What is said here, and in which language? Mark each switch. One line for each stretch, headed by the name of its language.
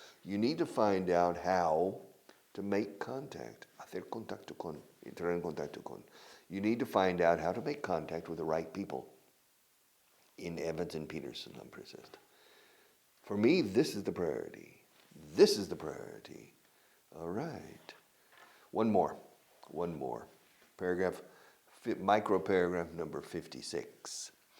English: You need to find out how to make contact.
Spanish: Hacer contacto con, entrar en contacto con.
English: You need to find out how to make contact with the right people in Evans and Peterson, I'm persistent. For me, this is the priority. This is the priority. All right. One more. Paragraph, micro paragraph number 56.